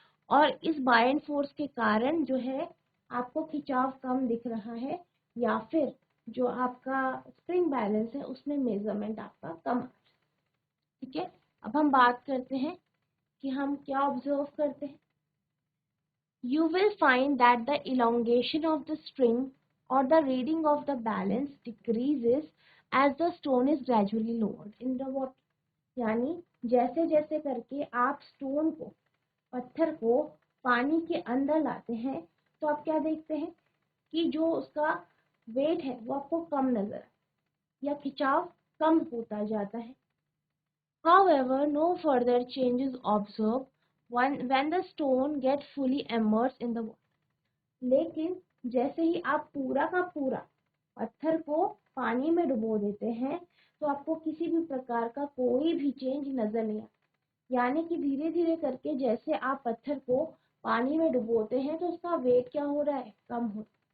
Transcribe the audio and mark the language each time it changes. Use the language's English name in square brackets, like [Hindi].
[Hindi] और इस buoyant force के कारण जो है आपको खिंचाव कम दिख रहा है, या फिर जो आपका स्प्रिंग बैलेंस है उसमें मेजरमेंट आपका कम, ठीक है। अब हम बात करते हैं कि हम क्या ऑब्जर्व करते हैं। [English] You will find that the elongation of the string or the reading of the balance decreases as the stone is gradually lowered in the water. [Hindi] यानी जैसे जैसे करके आप स्टोन को, पत्थर को पानी के अंदर लाते हैं तो आप क्या देखते हैं कि जो उसका वेट है वो आपको कम नजर या खिंचाव कम होता जाता है। [English] However, no further change is observed when the stone gets fully immersed in the water. [Hindi] लेकिन जैसे ही आप पूरा का पूरा पत्थर को पानी में डुबो देते हैं तो आपको किसी भी प्रकार का कोई भी चेंज नजर नहीं आता। यानी कि धीरे धीरे करके जैसे आप पत्थर को पानी में डुबोते हैं तो उसका वेट क्या हो रहा है, कम हो रहा है।